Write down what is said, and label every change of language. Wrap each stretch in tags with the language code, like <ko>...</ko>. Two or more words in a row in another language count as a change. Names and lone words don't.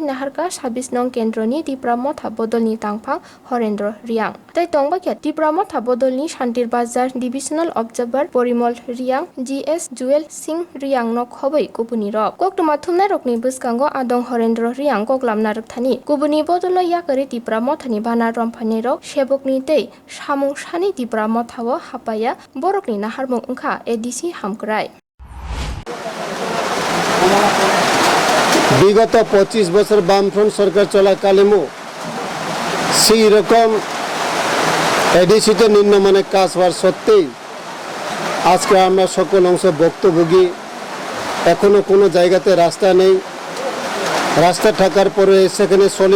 <trp>Naharka 26 nong kendroni Tripura Motha bodolni tangphang Horendro Riang Tai tongbakya Tripura Motha bodolni Shantir Bazar Divisional Observer Porimol Riang GS Jewel Singh Riang no khoboi kubuni rok koktuma thumnai rokni buskango adong Horendro Riang koklamna rokthani kubuni bodolno yakare Tripura Mothani bana romphani rok sebokni tei samung sani Tripura Mothawo hapaya borokni naharmung ungkha ADC hamkrai</trp> <bn>বিগত 25 বছর বামফ্রন্ট সরকার চলাকালীনও সেই রকম এডিসিতে নিম্নমানের কাজ হওয়ার সত্ত্বেই আজকে আমরা সকল অংশ ভুক্তভোগী এখনো কোনো জায়গাতে রাস্তা নেই রাস্তা থাকার পরে সেখানে সলিড</bn>